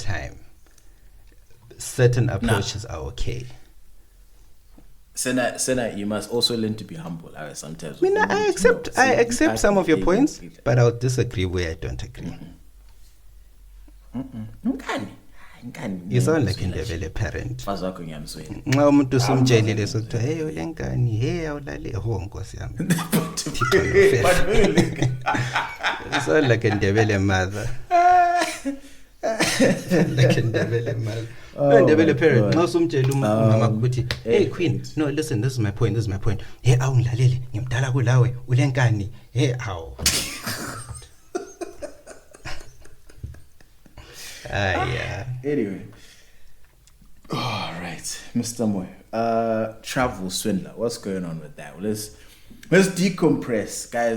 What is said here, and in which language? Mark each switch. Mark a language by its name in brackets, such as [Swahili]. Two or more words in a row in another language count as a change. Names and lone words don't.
[English] Certain approaches are okay. Senna, you must also learn to be humble. Sometimes. I accept some of your points, but I'll disagree where I don't agree. You sound like a Ndebele parent. [North Ndebele] Nxa umuntu usumtshelile sokuthi hey ulengane hey awulale nkosi yami. [English] You sound like a Ndebele mother. Like a Ndebele mother. Ndebele parent. [North Ndebele] Nxa usumtshela umama ukuthi [English] hey queen, no listen, this is my point. [North Ndebele] Hey awungilalele ngimdala kulawe ulenkani. [English] Hey aw. Yeah. Anyway. All right, Mr. Moy. Travel swindler. What's going on with that? Well, Let's decompress, guys.